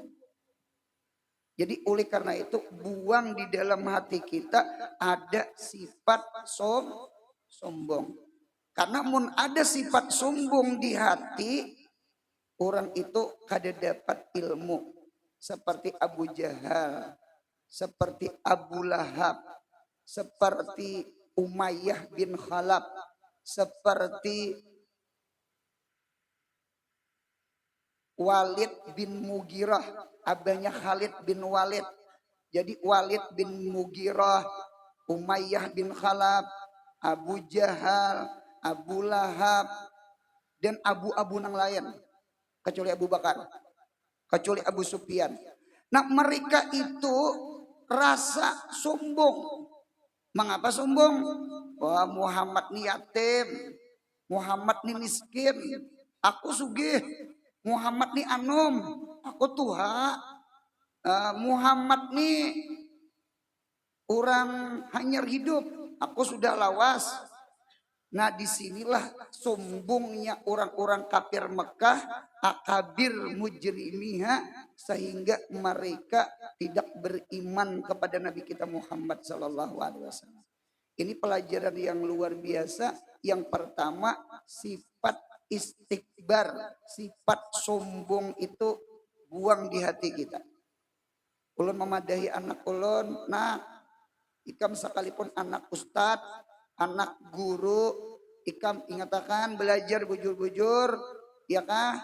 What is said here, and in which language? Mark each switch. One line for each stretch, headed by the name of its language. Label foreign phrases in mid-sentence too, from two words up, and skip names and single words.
Indonesian: Jadi oleh karena itu buang di dalam hati kita ada sifat sombong.
Banjar: Karena mun ada sifat sombong di hati, orang itu kada dapat ilmu.
Indonesian: Seperti Abu Jahal, seperti Abu Lahab, seperti Umayyah bin Khalaf, seperti Walid bin Mughirah, abahnya Khalid bin Walid. Jadi Walid bin Mughirah, Umayyah bin Khalaf, Abu Jahal, Abu Lahab, dan abu-abu nang lain. Kecuali Abu Bakar, kecuali Abu Sufyan. Nah mereka itu rasa sombong. Mengapa sombong?
Banjar: Wah Muhammad ni yatim, Muhammad ni miskin, aku sugih. Muhammad ni anom, aku tuha. Muhammad ni orang hanyar hidup, aku sudah lawas.
Indonesian: Nah disinilah sombongnya orang-orang kafir Mekah,
Arabic: akabir mujrimiha,
Indonesian: sehingga mereka tidak beriman kepada Nabi kita Muhammad
Arabic: Sallallahu Alaihi Wasallam.
Indonesian: Ini pelajaran yang luar biasa. Yang pertama, sifat istikbar, sifat sombong itu buang di hati kita.
Banjar: Ulun memadahi anak ulun, nah ikam sekalipun anak ustad, anak guru, ikam ingatakan belajar bujur-bujur, ya kah?